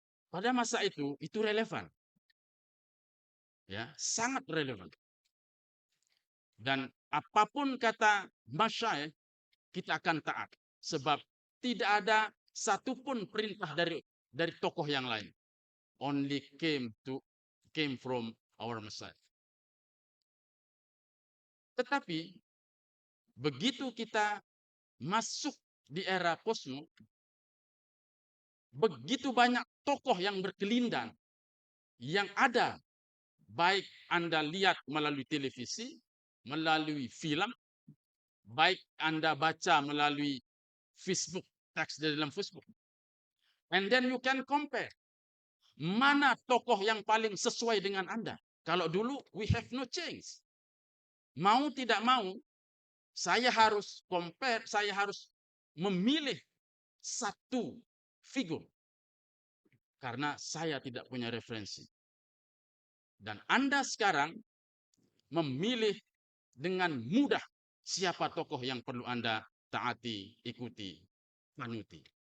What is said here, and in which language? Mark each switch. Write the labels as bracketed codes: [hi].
[id] Pada masa itu relevan. Ya, sangat relevan. Dan apapun kata masyayikh, kita akan taat. Sebab tidak ada satupun perintah dari tokoh yang lain. [en] Only came from our Messiah. [id] Tetapi begitu kita masuk di era posmo, begitu banyak tokoh yang berkelindang yang ada, baik Anda lihat melalui televisi, melalui film, baik Anda baca melalui Facebook, teks di dalam Facebook. [en] And then you can compare. [id] Mana tokoh yang paling sesuai dengan Anda? Kalau dulu [en] we have no change. [id] Mau tidak mau, saya harus compare, saya harus memilih satu figur. Karena saya tidak punya referensi. Dan Anda sekarang memilih dengan mudah siapa tokoh yang perlu Anda taati, ikuti, manuti.